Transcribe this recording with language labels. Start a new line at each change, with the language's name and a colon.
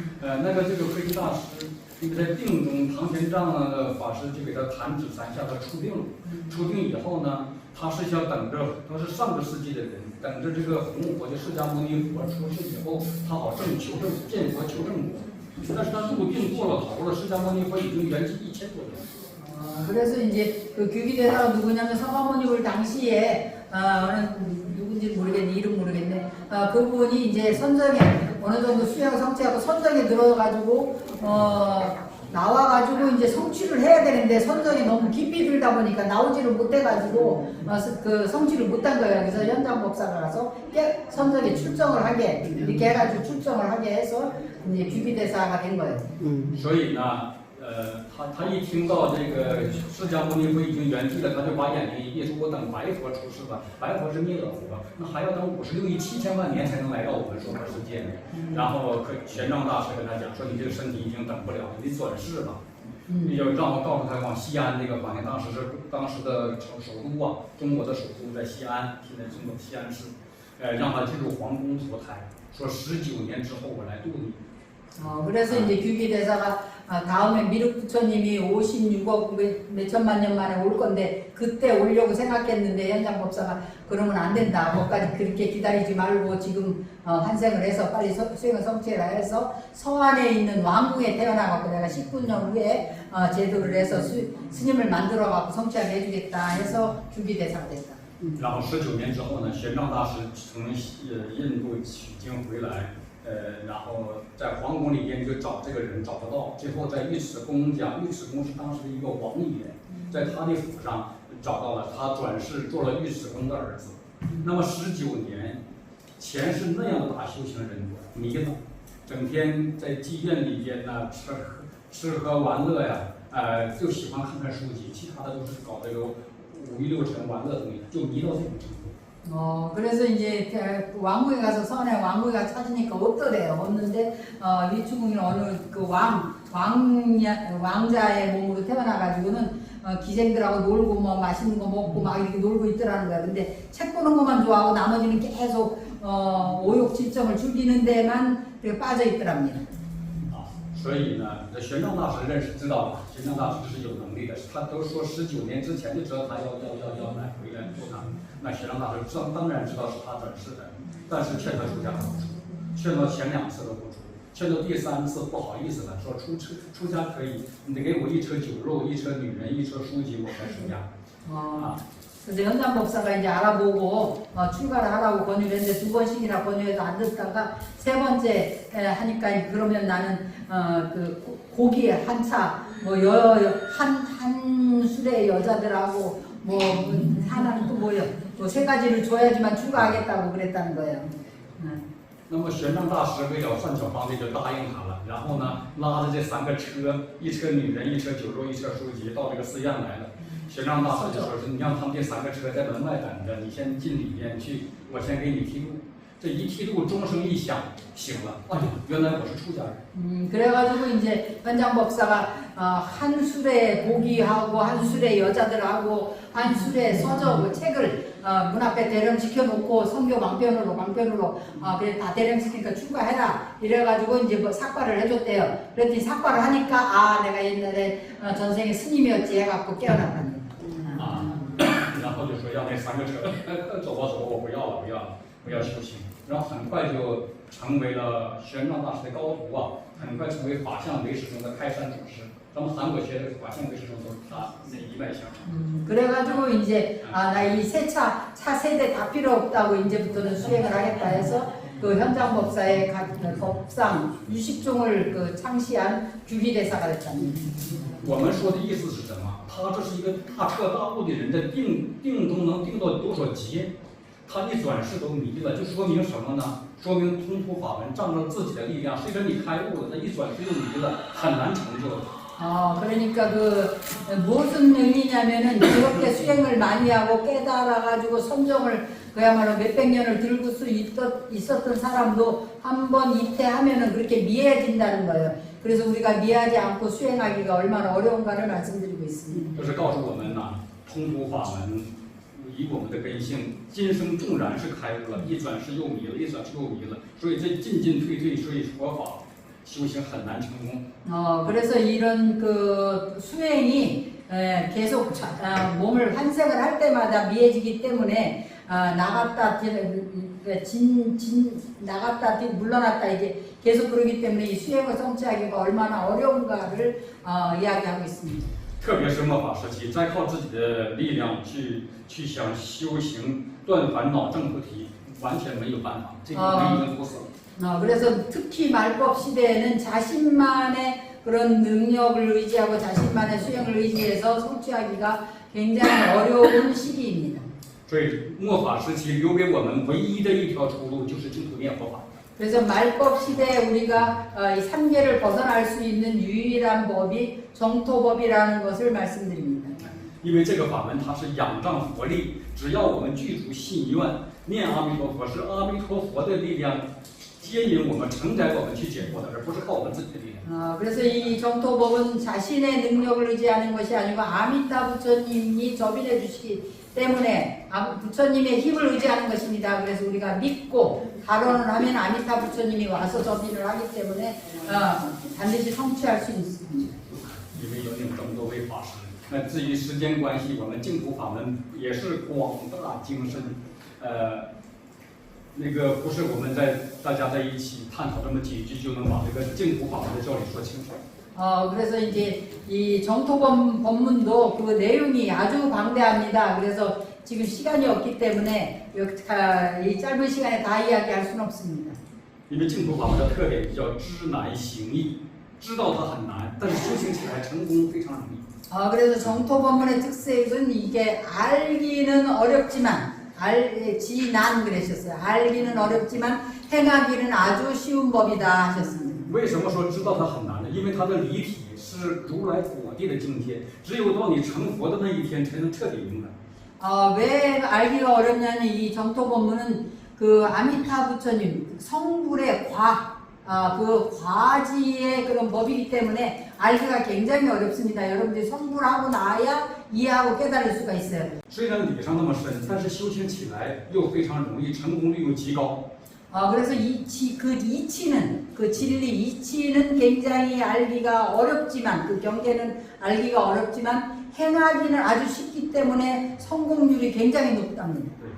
Chinese: 那个这个慧基大师，因为在定中，唐玄奘法师就给他弹指3下，他出定了。出定以后呢，他是想等着，他是上个世纪的人，等着这个弘佛的释迦牟尼佛出世以后，他好见佛求正果。但是他入定过了头了，释迦牟尼佛已经圆寂1000多年。
Korean: 그래서 이제 그 규기대사가 누구냐면 서가모니불 당시에 누군지 모르겠네, 이름 모르겠네. 그분이 이제 선정에 어느 정도 수행 성취하고 선정에 들어가지고 나와가지고 이제 성취를 해야 되는데 선정이 너무 깊이 들다 보니까 나오지를 못해가지고 그 성취를 못한 거예요. 그래서 현장 법사가 가서 선정에 출정을 하게 이렇게 해가지고 출정을 하게 해서 이제 규비대사가 된 거예요.
Chinese: 所以呢，他一听到这个释迦牟尼佛已经圆寂了，他就把眼睛一闭，说：“我等白佛出世吧，白佛是弥勒佛，那还要等56亿7000万年才能来到我们娑婆世界呢。” 然后玄奘大师跟他讲说：“你这个身体已经等不了，你转世吧。” 要让我告诉他往西安这个环境，当时的首都啊，中国的首都在西安，现在中国西安市，让他进入皇宫投胎，说19年之后我来度你。
Korean: 그래서 이제 규비대사가 다음에 미륵 부처님이 56억 몇천만 년 만에 올 건데 그때 오려고 생각했는데 현장 법사가 그러면 안 된다. 거기까지 그렇게 기다리지 말고 지금 환생을 해서 빨리 수행을 성취해라 해서 서안에 있는 왕궁에 태어나갖고 내가 19년 후에 제도를 해서 스님을 만들어갖고 성취하게 해주겠다 해서 규비대사가 됐다.
Chinese: 然后19年之后呢，玄奘大师从印度取经回来。然后在皇宫里边就找这个人找不到，最后在尉迟恭家，尉迟恭是当时的一个王爷，在他的府上找到了，他转世做了尉迟恭的儿子。那么19年前是那样的大修行人迷了，整天在妓院里边呢吃喝玩乐呀，就喜欢看书籍，其他的都是搞这个5欲6尘玩乐的东西，就迷到这种程度。
Korean: 그래서 이제 왕궁에 가서 서안에 왕궁에 가서 찾으니까 없더래요. 없는데 위추궁이 어느 그 왕자의 몸으로 태어나가지고는 기생들하고 놀고 뭐 맛있는 거 먹고 막 이렇게 놀고 있더라는 거야. 근데 책 보는 것만 좋아하고 나머지는 계속 오욕칠정을 즐기는 데만 빠져 있더랍니다.
Chinese: 所以呢，这玄奘大师知道吧？玄奘大师是有能力的，他都说19年之前就知道他要来回来做他。那玄奘大师当然知道是他转世的，但是劝他出家不出，劝到前2次都不出，劝到第3次不好意思了，说出家可以，你得给我1车酒肉、1车女人、1车书籍，我才出家。
Korean: 그래서 현장 법사가 이제 알아보고 출가를 하라고 권유를 했는데 2번씩이나 권유해서 안 듣다가 3번째 하니까 그러면 나는 그 고기 한 차, 뭐 한 술의 여자들하고 뭐 하나는 또 뭐요? 또 3가지를 줘야지만 출가하겠다고 그랬다는 거예요.
Chinese: 那么玄奘大师为了算小方便就答应他了，然后呢拉着这3个车，1车女人、1车酒肉、1车书籍到这个寺院来了。玄奘大师就说：“是你让他们这3个车在门外等着，你先进里边去，我先给你剃度。这一剃度，钟声一响，醒了，哎呀，原来我是出家人。”
Korean: 그래가지고 이제 현장 법사가 한 술에 고기하고 한 술에 여자들하고 한 술에 서적 책을 문 앞에 대령시켜 놓고 성교 망편으로 그래 다 대령시키니까 출가해라 이래가지고 이제 뭐 삭발을 해줬대요. 그랬더니 삭발을 하니까 내가 옛날에 전생에 스님이었지 해갖고 깨어났다는 거예요.
Chinese: 然后就说让那3个车走吧，我不要修行，然后很快就成为了玄奘大师的高徒啊，很快成为法相唯识中的开山祖师。咱们韩国学的法相唯识中都是他那一脉相承。
Korean: 그래가지고 이제 나 이 차 3대 다 필요 없다고 이제부터는 수행을 하겠다 해서 그 현장 법사의 법상 유식종을 그 창시한 규비대사가 됐답니다.
Chinese: 我们说的意思是什么？他这是一个大彻大悟的人，这定都能定到多少级？他一转世都迷了，就说明什么呢？说明通途法门仗着自己的力量，虽然你开悟了，他一转世又迷了，很难成就。
Korean: 그러니까 그 무슨 의미냐면은 그렇게 수행을 많이 하고 깨달아가지고 선정을 그야말로 몇백 년을 들고 수 있었던 사람도 한번 이태하면은 그렇게 미해진다는 거예요. 그래서 우리가 미하지 않고 수행하기가 얼마나 어려운가를 말씀드리고 있습니다.
Chinese: 就是告诉我们呢，通途法门以我们的根性，今生纵然是开悟了，一转世又迷了，一转世又迷了，所以这进退，所以佛法。修行很难成功。
Korean: 그래서 이런 그 수행이 계속 몸을 환생을 할 때마다 미해지기 때문에 나갔다 물러났다 이제 계속 그러기 때문에 이 수행을 성취하기가 얼마나 어려운가를 이야기하고 있습니다.
Chinese: 特别是末法时期，再靠自己的力量去想修行、断烦恼、证菩提，完全没有办法，这个门已经堵死了。
Korean: 그래서 특히 말법 시대에는 자신만의 그 그런 능력을 의지하고 자신만의 수행을 의지해서 성취하기가 굉장히 어려운 시기입니다.
Chinese: 所以末法时期留给我们唯一的一条出路就是净土念佛法。
Korean: 그래서 말법 시대에 우리가 이 삼계를 벗어날 수 있는 유일한 법이 정토법이라는 것을 말씀드립니다.
Chinese: 因为这个法门它是仰仗佛力，只要我们具足信愿，念阿弥陀佛是阿弥陀佛的力量接引我们、承载我们去解脱的，而不是靠我们自己的力量。
Korean: 그래서 이 정토법은 자신의 능력을 의지하는 것이 아니고 아미타 부처님이 접인해 주시기 때문에 부처님의 힘을 의지하는 것입니다. 그래서 우리가 믿고 발언을 하면 아미타 부처님이 와서 접인을 하기 때문에 반드시 성취할 수 있습니다.
Chinese: 因为有那么这么多位法师，那至于时间关系，我们净土法门也是广大精深，那个不是我们大家在一起探讨这么几句就能把这个净土法门的教理说清楚。
Korean: 그래서 이제 이 정토법 법문도 그 내용이 아주 방대합니다. 그래서 지금 시간이 없기 때문에 이 짧은 시간에 다 이야기할 수는 없습니다.
Chinese: 因为净土法门的特点叫知难行易，知道它很难，但是修行起来成功非常容易。
Korean: 그래서 정토 법문의 특색은 이게 알기는 어렵지만 지난 그러셨어요. 알기는 어렵지만 행하기는 아주 쉬운 법이다 하셨습니다.
Chinese: 为什么说知道它很难呢？因为它的离体是如来果地的境界，只有到你成佛的那一天才能彻底明白。
Korean: 왜 알기가 어렵냐면 이 정토 법문은 그 아미타 부처님 성불의 그 과지의 그런 법이기 때문에 알기가 굉장히 어렵습니다. 여러분들이 성불하고 나야 이해하고 깨달을 수가 있어요.
Chinese: 虽然理上那么深，但是修行起来又非常容易，成功率又极高。
Korean: 그래서 그 진리 이치는 굉장히 알기가 어렵지만 그 경계는 알기가 어렵지만 행하기는 아주 쉽기 때문에 성공률이 굉장히 높답니다.